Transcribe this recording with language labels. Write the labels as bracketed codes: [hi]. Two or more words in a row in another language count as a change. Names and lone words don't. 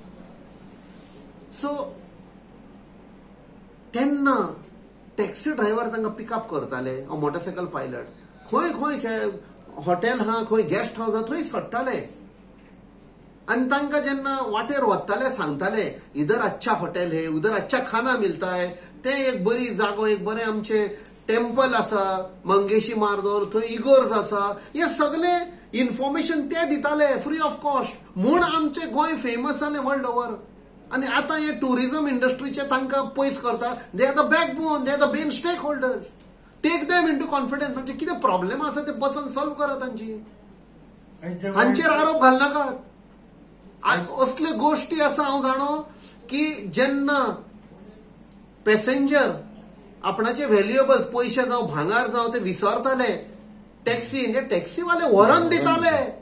[kok] सो तेन्ना [en] taxi driver [kok] तांकां पिकअप करताले, [en] motorcycle pilot. [kok] खंय हॉटेल हा, खंय [en] guest house [kok] हा, थंय सोडटाले. आणि तांकां जेन्ना वाटेर वताले सांगताले [hi] इधर अच्छा हॉटेल है, उधर अच्छा खाना मिलता है. [kok] ते एक बरी जागो, एक बरें आमचे टेम्पल आसा मंगेशी मार्दोर, थंय इगोर्स आसा. हे सगळे इन्फॉर्मेशन ते दिताले [en] free of cost. [kok] म्हूण आमचे गोंय फेमस जालें [en] world over. [kok] आणि आता हे [en] tourism industryचे [kok] तांकां पयस करता. [en] they are the backbone, they are the main stakeholders. take them into confidence. [kok] म्हणजे कितें प्रॉब्लेम आसा ते बसून सॉल्व करा तांची. हांचेर आरोप घालनाकात. असल्यो गोष्टी आसा हांव जाणो की जेन्ना पॅसेंजर आपणाचे व्हॅल्युएबल्स पयशे जावं भांगार जावं ते विसरताले टॅक्सीवाले व्हरून दिताले.